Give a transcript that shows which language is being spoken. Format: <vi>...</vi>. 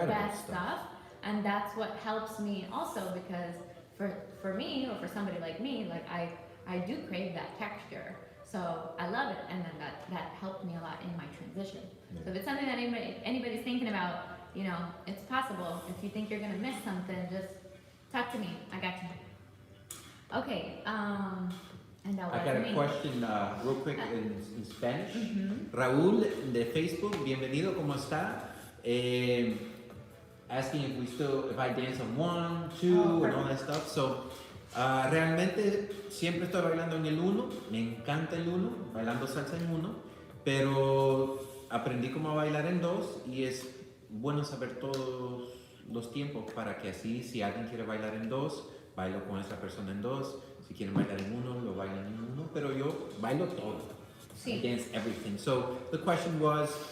<en>the best stuff, and that's what helps me also, because for me, or for somebody like me, I do crave that texture, so I love it, and then that helped me a lot in my transition. Yeah. So if it's something that anybody's thinking about, it's possible. If you think you're gonna miss something, just talk to me. I got you. Okay. And I got a question real quick in Spanish.</en> <es>Raúl de Facebook, bienvenido, ¿cómo está?</es> <en>Asking if I dance on 1, 2, and all that stuff.</en> <es>So, realmente siempre estoy bailando en el 1, me encanta el 1, bailando salsa en 1, pero aprendí cómo bailar en 2 y es bueno saber todos los tiempos para que así, si alguien quiere bailar en 2, bailo con esa persona en 2. Si quieren bailar en 1, lo bailan en 1, pero yo bailo todo. Sí.</es> <en>I dance everything. So the question was,</en>